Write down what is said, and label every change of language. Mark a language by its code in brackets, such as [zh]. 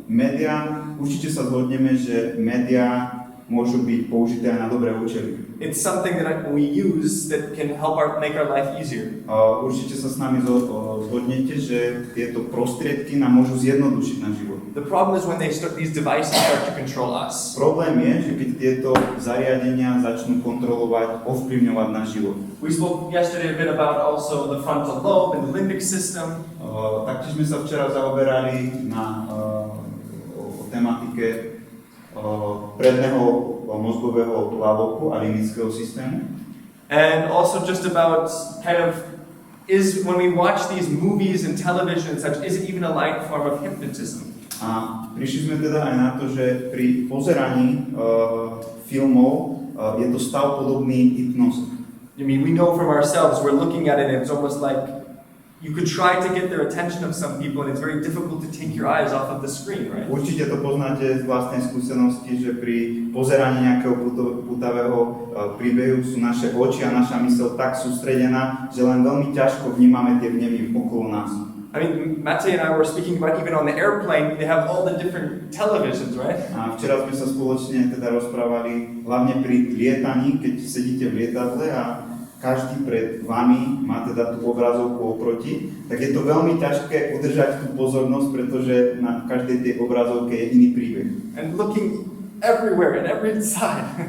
[sk] Média, určite sa zhodneme, že médiá môžu byť použité aj na dobré účely. [en] It's something that we use that can help make our life easier. [sk] Určite sa s nami zhodnete, že tieto prostriedky nám môžu zjednodušiť náš život. [en] The problem is when these devices start to control us. [sk] Problém je, že keď tieto zariadenia začnú kontrolovať, ovplyvňovať náš život. [en] We spoke yesterday a bit about also the frontal lobe and the limbic system. [sk] Taktiež sme sa včera zaoberali o tematike predného mozgového laloku a limbického systému. [en] And also just about kind of when we watch these movies and television and such, is it even a light form of hypnotism? [sk] A prišli sme teda aj na to, že pri pozeraní filmov je to stav podobný hypnoze. [en] I mean, we know from ourselves, we're looking at it and it's almost like you could try to get their attention of some people and it's very difficult to take your eyes off of the screen, right? [sk] Určite to poznáte z vlastnej skúsenosti, že pri pozeraní nejakého pútavého príbehu sú naše oči a naša myseľ tak sústredená, že len veľmi ťažko vnímame tie vnemy okolo nás. [en] I mean, Matej and I were speaking about even on the airplane, they have all the different televisions, right? [sk] A včera sme sa spoločne teda rozprávali hlavne pri lietaní, keď sedíte v lietadle a každý pred vami má teda tú obrazovku oproti, tak je to veľmi ťažké udržať tú pozornosť, pretože na každej tej obrazovke je iný príbeh. [en] And looking everywhere and every side.